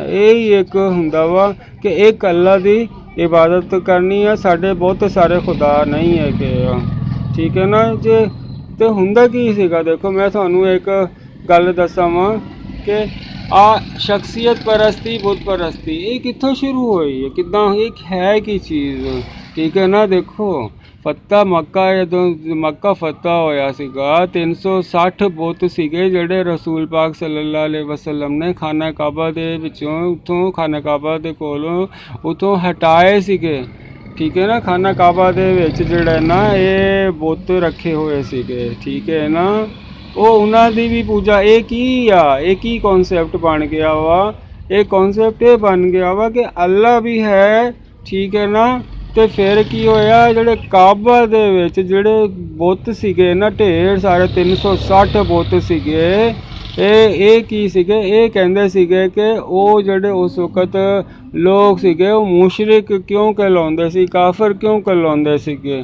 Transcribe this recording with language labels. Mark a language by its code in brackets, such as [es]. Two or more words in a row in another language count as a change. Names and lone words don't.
[pa] ਯਹੀ ਇੱਕ ਹੁੰਦਾ ਵਾ ਕਿ ਇੱਕ ਅੱਲਾਹ ਕੀ ਇਬਾਦਤ ਕਰਨੀ ਹੈ, ਸਾਢੇ ਬਹੁਤ ਸਾਰੇ ਖ਼ੁਦਾ ਨਹੀਂ ਹੈ ਕਿ, ਠੀਕ ਹੈ ਨਾ। ਜੇ ਤੋ ਹੁੰਦਾ ਕੀ ਸੀਗਾ ਦੇਖੋ ਮੈਂ ਥਾਨੂੰ ਇੱਕ ਗੱਲ ਦੱਸਾਂ ਵਾ ਕਿ ਸ਼ਖ਼ਸੀਅਤ ਪਰਸਤੀ ਬੁੱਤ ਪਰਸਤੀ ਯੇ ਕਿੱਥੋਂ ਸ਼ੁਰੂ ਹੋਈ ਹੈ, ਕਿੱਦਾਂ ਇੱਕ ਹੈ ਕੀ ਚੀਜ਼, ਠੀਕ ਹੈ ਨਾ। ਦੇਖੋ ਫ਼ਤਹ ਮੱਕਾ ਜਦੋਂ ਮੱਕਾ ਫ਼ਤਹ ਹੋਇਆ ਸੀਗਾ 360 ਬੁੱਤ ਸੀਗੇ ਜਿਹੜੇ ਰਸੂਲ ਪਾਕ [ar] صلى الله عليه وسلم [pa] ਨੇ ਖ਼ਾਨਾ ਕਾਬਾ ਦੇ ਵਿਚੋਂ ਉੱਥੋਂ ਖ਼ਾਨਾ ਕਾਬਾ ਦੇ ਕੋਲੋਂ ਉੱਥੋਂ ਹਟਾਏ ਸੀਗੇ, ਠੀਕ ਹੈ ਨਾ। ਖ਼ਾਨਾ ਕਾਬਾ ਦੇ ਵਿੱਚ ਜਿਹੜਾ ਨਾ ਯੇ ਬੁੱਤ ਰੱਖੇ ਹੋਏ ਸੀਗੇ, ਠੀਕ ਹੈ ਨਾ। ਉਹ ਉਹਨਾਂ ਦੀ ਵੀ ਪੂਜਾ ਇਹ ਕੀ ਆ, ਇਹ ਕੀ ਕਨਸੈਪਟ ਬਣ ਗਿਆ ਵਾ, ਇਹ ਕਨਸੈਪਟ ਇਹ ਬਣ ਗਿਆ ਵਾ ਕਿ ਅੱਲਾ ਵੀ ਹੈ, ਠੀਕ ਹੈ ਨਾ। ਤੇ ਫਿਰ ਕੀ ਹੋਇਆ ਜਿਹੜੇ ਕਾਬਾ ਦੇ ਵਿੱਚ ਜਿਹੜੇ ਬੁੱਤ ਸੀਗੇ ਨਾ ਢੇਰ ਸਾਰੇ 360 ਬੁੱਤ ਸੀਗੇ, ਇਹ ਕੀ ਸੀਗੇ, ਇਹ ਕਹਿੰਦੇ ਸੀਗੇ ਕਿ ਉਹ ਜਿਹੜੇ ਉਸ ਵਕਤ ਲੋਕ ਸੀਗੇ ਉਹ ਮੁਸ਼ਰਿਕ ਕਿਉਂ ਕਹਿਲਾਉਂਦੇ ਸੀ, ਕਾਫਰ ਕਿਉਂ ਕਹਿਲਾਉਂਦੇ ਸੀਗੇ।